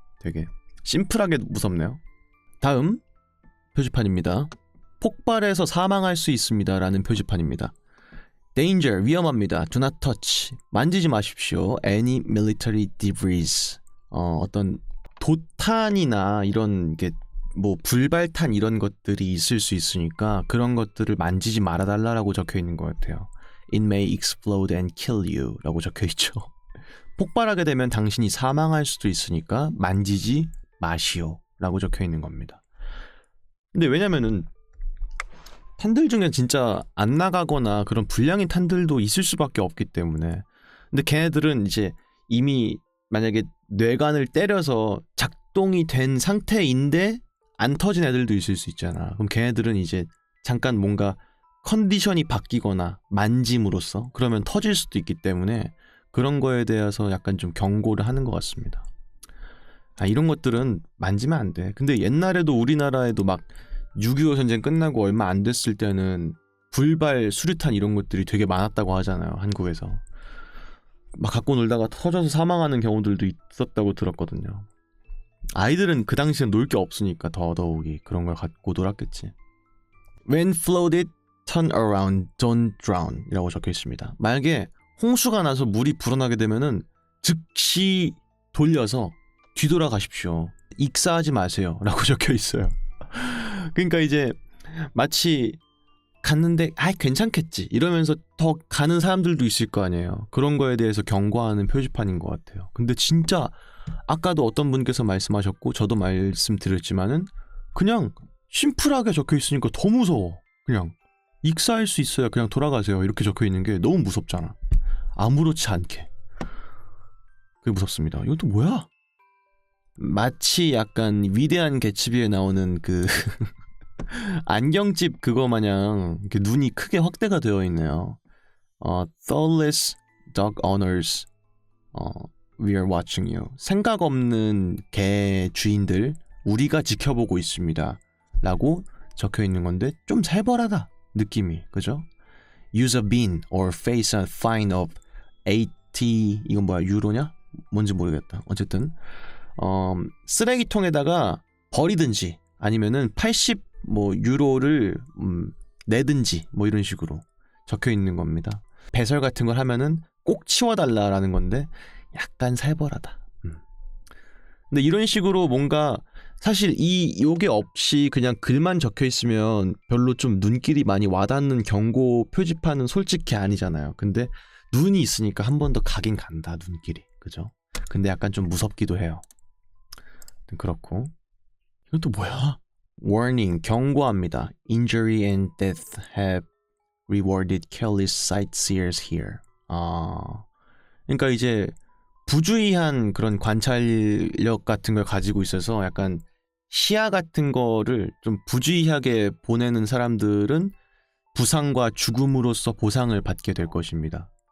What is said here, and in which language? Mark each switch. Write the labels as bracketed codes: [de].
[ko] 되게 심플하게 무섭네요. 다음 표지판입니다. 폭발해서 사망할 수 있습니다 라는 표지판입니다. Danger, 위험합니다. [en] Do not touch, [ko] 만지지 마십시오. [en] Any military debris, [ko] 어떤 도탄이나 이런 게 뭐 불발탄 이런 것들이 있을 수 있으니까 그런 것들을 만지지 말아달라고 적혀 있는 것 같아요. [en] It may explode and kill you [ko] 라고 적혀 있죠. 폭발하게 되면 당신이 사망할 수도 있으니까 만지지 마시오 라고 적혀 있는 겁니다. 근데 왜냐면은 탄들 중에 진짜 안 나가거나 그런 불량인 탄들도 있을 수밖에 없기 때문에. 근데 걔네들은 이제 이미 만약에 뇌관을 때려서 작동이 된 상태인데 안 터진 애들도 있을 수 있잖아. 그럼 걔네들은 이제 잠깐 뭔가 컨디션이 바뀌거나 만짐으로써 그러면 터질 수도 있기 때문에 그런 거에 대해서 약간 좀 경고를 하는 것 같습니다. 이런 것들은 만지면 안 돼. 근데 옛날에도 우리나라에도 막 6.25 전쟁 끝나고 얼마 안 됐을 때는 불발 수류탄 이런 것들이 되게 많았다고 하잖아요. 한국에서. 막 갖고 놀다가 터져서 사망하는 경우들도 있었다고 들었거든요. 아이들은 그 당시엔 놀 게 없으니까 더더욱이 그런 걸 갖고 놀았겠지. [en] When floated, turn around, don't drown [ko] 이라고 적혀 있습니다. 만약에 홍수가 나서 물이 불어나게 되면은 즉시 돌려서 뒤돌아가십시오. 익사하지 마세요 라고 적혀 있어요. 그러니까 이제 마치 갔는데 괜찮겠지 이러면서 더 가는 사람들도 있을 거 아니에요. 그런 거에 대해서 경고하는 표지판인 것 같아요. 근데 진짜 아까도 어떤 분께서 말씀하셨고 저도 말씀드렸지만은 그냥 심플하게 적혀 있으니까 더 무서워. 그냥 익사할 수 있어요. 그냥 돌아가세요. 이렇게 적혀 있는 게 너무 무섭잖아. 아무렇지 않게. 그게 무섭습니다. 이건 또 뭐야? 마치 약간 위대한 개츠비에 나오는 그 안경집 그거 마냥 이렇게 눈이 크게 확대가 되어 있네요. [en] Thoughtless dog owners, we are watching you. [ko] 생각 없는 개 주인들, 우리가 지켜보고 있습니다. 라고 적혀 있는 건데 좀 살벌하다 느낌이, 그죠? [en] Use a bin or face a fine of 80, [ko] 이건 뭐야, 유로냐? 뭔지 모르겠다. 어쨌든 쓰레기통에다가 버리든지 아니면은 80 유로를 내든지 뭐 이런 식으로 적혀 있는 겁니다. 배설 같은 걸 하면은 꼭 치워달라라는 건데 약간 살벌하다. 근데 이런 식으로 뭔가 사실 요게 없이 그냥 글만 적혀 있으면 별로 좀 눈길이 많이 와닿는 경고 표지판은 솔직히 아니잖아요. 근데 눈이 있으니까 한 번 더 가긴 간다, 눈길이. 그죠? 근데 약간 좀 무섭기도 해요. 그렇고. 이건 또 뭐야? Warning, 경고합니다. [en] Injury and death have rewarded careless sightseers here. [ko] 그러니까 이제 부주의한 그런 관찰력 같은 걸 가지고 있어서 약간 시야 같은 거를 좀 부주의하게 보내는 사람들은 부상과 죽음으로써 보상을 받게 될 것입니다.